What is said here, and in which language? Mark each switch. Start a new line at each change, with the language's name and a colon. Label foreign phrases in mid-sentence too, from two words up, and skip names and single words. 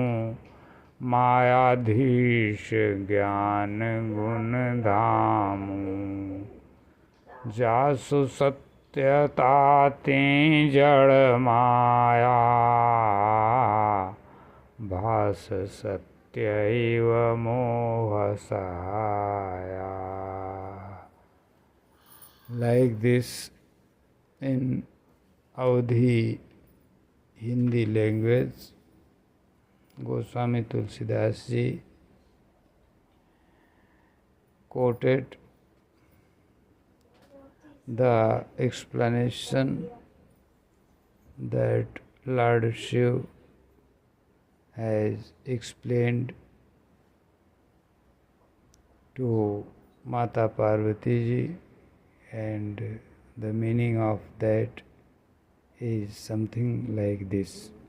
Awadhi: मायाधीश ज्ञान गुण धामु। जासु सत्यता तें जड़ माया। भास सत्यैव मोह साया।
English: Like this, in Audhi Hindi language, Goswami Tulsidas ji quoted the explanation that Lord Shiva has explained to Mata Parvati ji, and the meaning of that is something like this.